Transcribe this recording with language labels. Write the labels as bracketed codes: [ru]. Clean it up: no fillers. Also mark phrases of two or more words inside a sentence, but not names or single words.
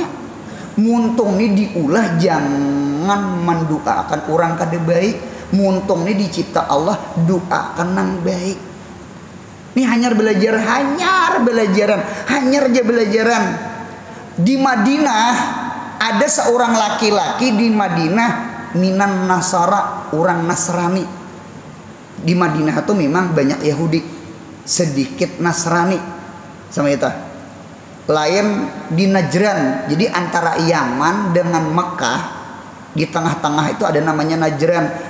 [bjn] Muntung nih diulah, jangan mendoakan orang kada baik. Muntung nih dicipta Allah, doakan nang baik. Ini hanyar belajaran. [id] Di Madinah ada seorang laki-laki di Madinah [ar] minan Nasara, [id] orang Nasrani. Di Madinah itu memang banyak Yahudi, sedikit Nasrani. Sama itu. Lain di Najran. Jadi antara Yaman dengan Mekah, di tengah-tengah itu ada namanya Najran.